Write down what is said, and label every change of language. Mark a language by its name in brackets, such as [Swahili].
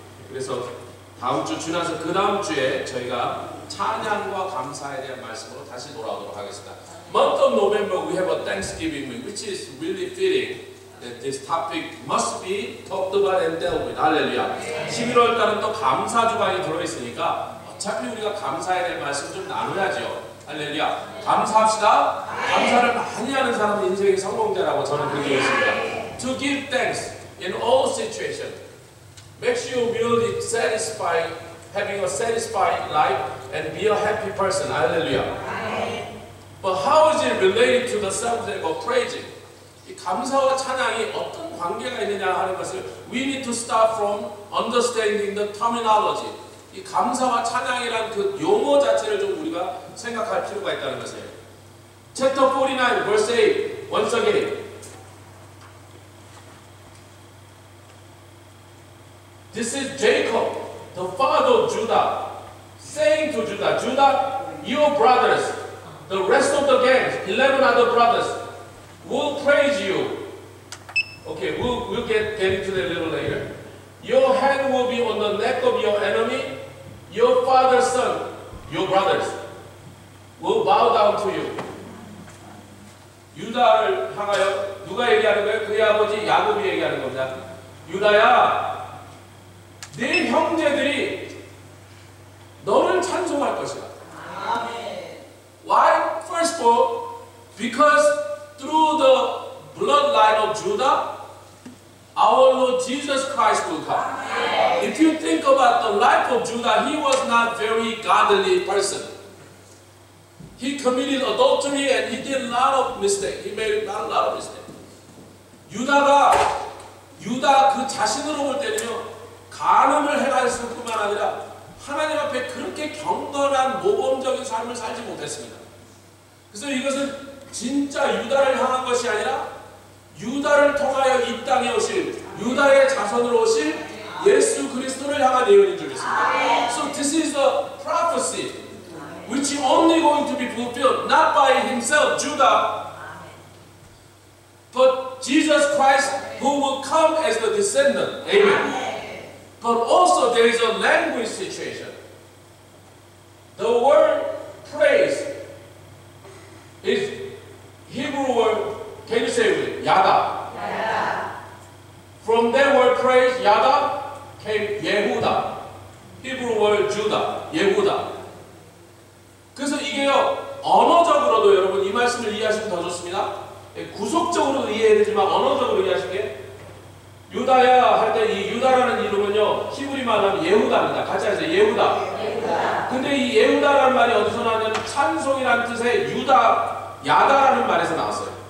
[Korean] 그래서 다음 주 지나서 그 다음 주에 저희가 찬양과 감사에 대한 말씀으로 다시 돌아오도록 하겠습니다. [English] Month of November we have a Thanksgiving week, which is really fitting that this topic must be talked about and dealt with. [Korean] 할렐루야. 11월 달은 또 감사 주간이 들어있으니까 어차피 우리가 감사에 대한 말씀 좀 나눠야죠. 할렐루야. 감사합시다. 감사를 많이 하는 사람은 인생의 성공자라고 저는 그렇게 있습니다. [English] To give thanks in all situations makes you really satisfied, having a satisfied life and be a happy person. Hallelujah. But how is it related to the subject of praising? [Korean] 이 감사와 찬양이 어떤 관계가 있느냐 하는 것을 [English] we need to start from understanding the terminology. [Korean] 이 감사와 찬양이란 그 용어 자체를 좀 우리가 생각할 필요가 있다는 것이에요. [English] Chapter 49, verse 8, once again. This is Jacob, the father of Judah, saying to Judah, Judah, your brothers, the rest of the gangs, 11 other brothers, will praise you. Okay, we'll get into that a little later. Your hand will be on the neck of your enemy. Your father's son, your brothers, will bow down to you. [Korean] 유다를 향하여 누가 얘기하는 거예요? 그의 아버지 야곱이 얘기하는 겁니다. 유다야, 네 형제들이 너를 찬송할 것이다. [English] Why? First of all, because through the bloodline of Judah, our Lord Jesus Christ will come. If you think about the life of Judah, he was not very godly person. He committed adultery and he did a lot of mistakes. He made a lot of mistakes. [Korean] 유다 그 자신으로 볼 때는요, 간음을 해갔을 뿐만 아니라 하나님 앞에 그렇게 경건한 모범적인 삶을 살지 못했습니다. 그래서 이것은 진짜 유다를 향한 것이 아니라 유다를 통하여 이 땅에 오실 유다의 자손으로 오실 예수 그리스도를 향한 예언인 줄 믿습니다. [English] So this is the prophecy which is only going to be fulfilled not by himself, Judah, but Jesus Christ who will come as the descendant. Amen. But also there is a language situation. The word praise is Hebrew word. Can you say it? Yada. From that word praise, Yada, came Yehuda. Hebrew word Judah, Yehuda. [Korean] 그래서 이게요, 언어적으로도 여러분 이 말씀을 이해하시면 더 좋습니다. 구속적으로도 이해해야 되지만 언어적으로 이해하시게 유다야 할 때 이 유다라는 이름은요, 히브리 말하면 예후다입니다. 같이 하세요. 예후다. 근데 이 예후다라는 말이 어디서 나왔냐면 찬송이라는 뜻의 유다, 야다라는 말에서 나왔어요.